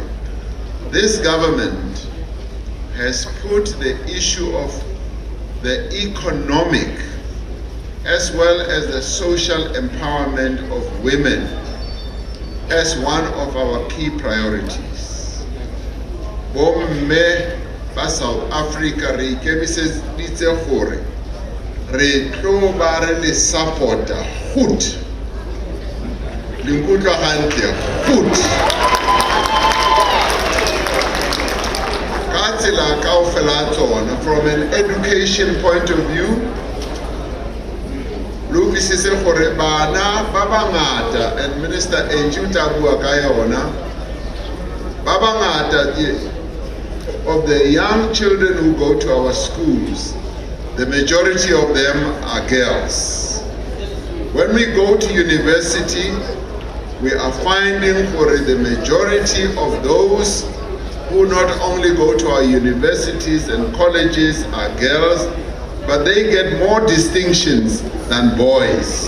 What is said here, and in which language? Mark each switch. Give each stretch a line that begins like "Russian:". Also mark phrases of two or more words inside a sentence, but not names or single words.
English: This government has put the issue of the economic as well as the social empowerment of women as one of our key priorities.
Southern Sotho: Bomme ba South Africa re ikemiseditse gore re tlo ba re le supporta good linkutlwa hantle good ka tsela kaofela tsona
English: from an education point of view.
Southern Sotho: Lokisise gore bana ba bangata,
English: and Minister Enju
Southern Sotho: ta bua ka yona, ba bangata
English: of the young children who go to our schools, the majority of them are girls. When we go to university, we are finding for the majority of those who not only go to our universities and colleges are girls, but they get more distinctions than boys.